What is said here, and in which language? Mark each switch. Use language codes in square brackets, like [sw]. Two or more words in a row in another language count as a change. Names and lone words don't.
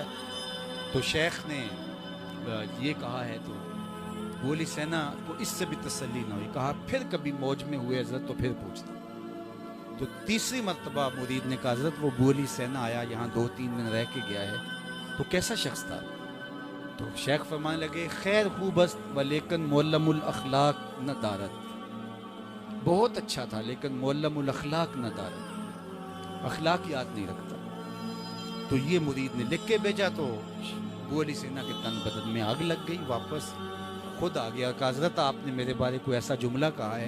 [ur] تو شیخ نے یہ کہا ہے تو ابو علی سینا کو اس سے بھی تسلی نہ ہوئی. کہا پھر کبھی موج میں ہوئے حضرت تو پھر پوچھتا. تو تیسری مرتبہ مرید نے کہا حضرت وہ ابو علی سینا آیا, یہاں 2-3 دن رہ کے گیا ہے, تو کیسا شخص تھا؟ تو شیخ فرمانے لگے [fa] خیر خوب است ولیکن معلم الاخلاق نہ دارت. [ur] بہت اچھا تھا لیکن [fa] معلم الاخلاق نہ دارت, [ur] اخلاق یاد نہیں رکھتا. تو یہ مرید نے لکھ کے بھیجا. تو ابو علی سینا کے تن بدن میں آگ لگ گئی. واپس خود آ گیا. کہا حضرت آپ نے میرے بارے کوئی ایسا جملہ کہا ہے؟